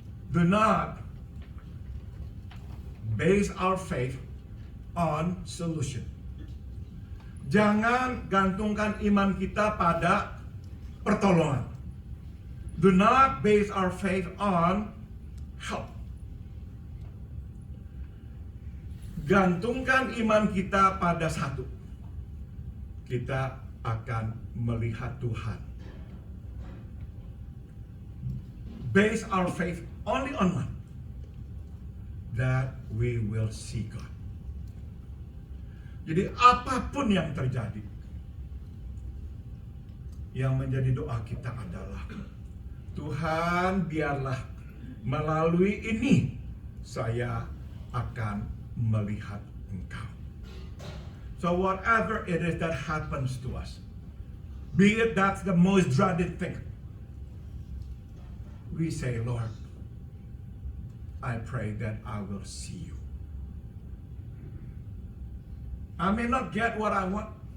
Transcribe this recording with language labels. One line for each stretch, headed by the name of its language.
English: Do not base our faith on solution.
Indonesian: Jangan gantungkan iman kita pada pertolongan.
English: Do not base our faith on help.
Indonesian: Gantungkan iman kita pada satu. Kita akan melihat Tuhan.
English: Base our faith only on one. That we will see God.
Indonesian: Jadi apapun yang terjadi, yang menjadi doa kita adalah, Tuhan biarlah melalui ini saya akan melihat Engkau.
English: So whatever it is that happens to us, be it that's the most dreaded thing, we say, Lord, I pray that I will see you. I may not get what I want.